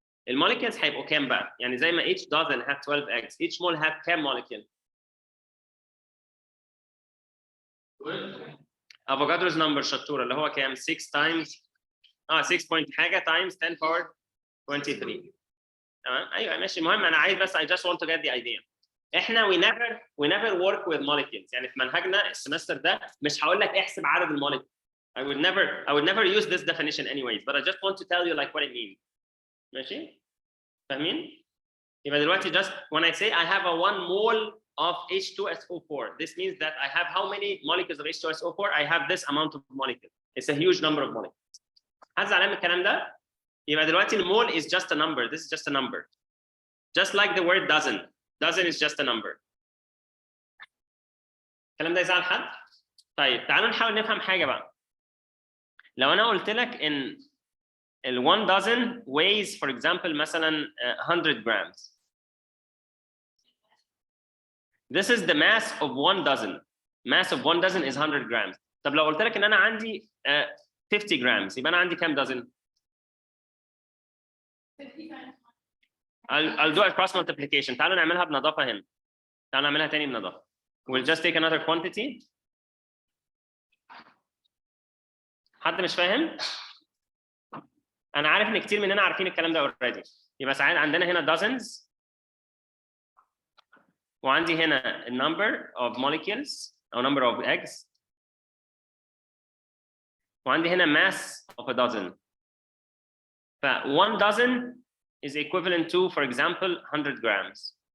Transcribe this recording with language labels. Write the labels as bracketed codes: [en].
[ar] الموليكيولز هيبقوا كام بقى؟ يعني زي ما [en] each dozen have 12 eggs, each mole have [ar] كام molecule؟ افوكادرو's number شطورة اللي هو كام؟ 6 times 6 point حاجة times 10 power 23. تمام؟ أيوه ماشي. المهم أنا عايز بس [en] I just want to get the idea. احنا we never work with molecules. [ar] يعني في منهجنا السمستر ده مش هقول لك احسب عدد الموليكيول. [en] I would never use this definition anyways, but I just want to tell you like what it means. [ar] ماشي؟ فاهمين؟ يبقى دلوقتي [en] just when I say I have a 1 mole of H2SO4, this means that I have how many molecules of H2SO4? I have this amount of molecules. It's a huge number of molecules. [ar] حد زعلان من الكلام ده؟ يبقى دلوقتي المول [en] is just a number. This is just a number. Just like the word dozen. Dozen is just a number. [ar] الكلام ده يزعل حد؟ طيب تعالوا نحاول نفهم حاجة بقى. لو أنا قلت لك إن ال 1 [en] dozen weighs for example [ar] مثلا [en] 100 grams. This is the mass of 1 dozen. Mass of 1 dozen is 100 grams. [ar] طب لو قلت لك إن أنا عندي 50 grams يبقى أنا عندي كام dozen؟ [en] I'll do a cross multiplication. [ar] تعالوا نعملها بنظافة هنا. تعالوا نعملها تاني بنظافة. [en] We'll just take another quantity. [ar] حد مش فاهم؟ أنا عارف إن كتير مننا عارفين الكلام ده already. يبقى ساعات عندنا هنا dozens وعندي هنا [en] number of molecules [ar] أو [en] number of eggs [ar] وعندي هنا [en] mass of a dozen. ف 1 dozen is equivalent to, for example, 100 grams.